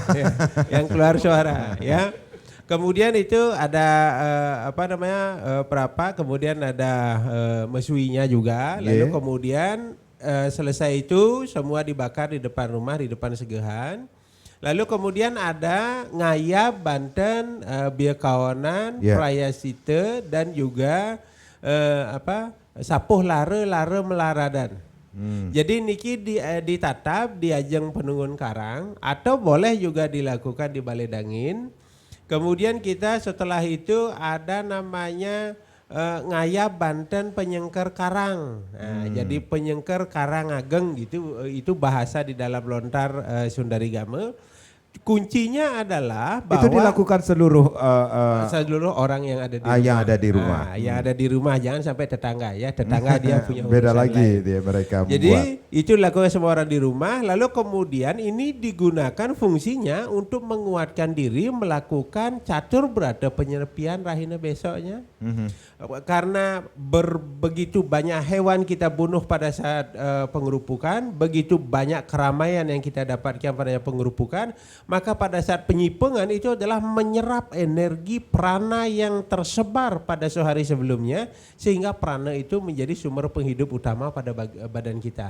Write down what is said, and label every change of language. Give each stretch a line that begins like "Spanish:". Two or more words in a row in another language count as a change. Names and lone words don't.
Indonesian: Yang keluar suara ya. Kemudian itu ada perapa, kemudian ada mesuinya juga. Lalu kemudian selesai itu semua dibakar di depan rumah, di depan segehan. Lalu kemudian ada ngayab Banten, biakawanan, prayasite dan juga sapuh lare melaradan. Jadi niki ditatap
Balinese: di ajeng
Indonesian: penunggun karang atau boleh juga dilakukan di Balai Dangin. Kemudian kita setelah itu ada namanya Ngaya Banten Penyengker Karang. Nah, jadi Penyengker Karang Ageng gitu, itu bahasa di dalam lontar Sundarigama. Kuncinya adalah bahwa Itu dilakukan seluruh seluruh orang yang ada di rumah. yang ada di rumah. Yang ada di rumah, jangan sampai tetangga ya. Tetangga dia punya beda urusan lagi lain. dia mereka Jadi membuat. itu dilakukan semua orang di rumah, lalu kemudian ini digunakan fungsinya untuk menguatkan diri melakukan catur berada penyepian rahina besoknya. Karena begitu banyak hewan kita bunuh pada saat pengerupukan, begitu banyak keramaian yang kita dapatkan pada pengerupukan, maka pada saat penyipengan itu adalah menyerap energi prana yang tersebar pada sehari sebelumnya, sehingga prana itu menjadi sumber penghidup utama pada badan kita.